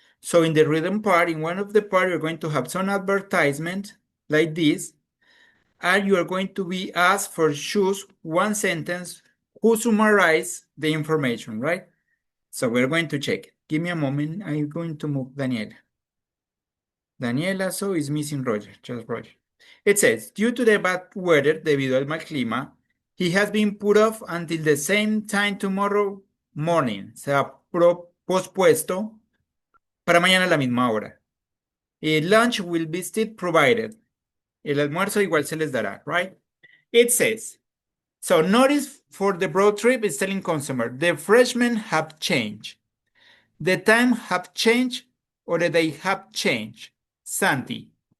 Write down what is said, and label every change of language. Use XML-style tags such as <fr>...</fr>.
<en>So in the written part, in one of the part, you're going to have some advertisement like this, and you are going to be asked for choose one sentence who summarize the information, right? So we're going to check. Give me a moment. I'm going to move Daniela. Daniela, so is missing Roger, just Roger. It says, due to the bad weather,</en> <es>debido al mal clima,</es> <en>he has been put off until the same time tomorrow morning.</en> <es>Se ha pospuesto para mañana a la misma hora.</es> <en>Lunch will be still provided.</en> <es>El almuerzo igual se les dará,</es> <en>right? It says, so notice for the broad trip is telling consumer, the freshmen have changed. The time have changed or the day have changed. Santi.</en>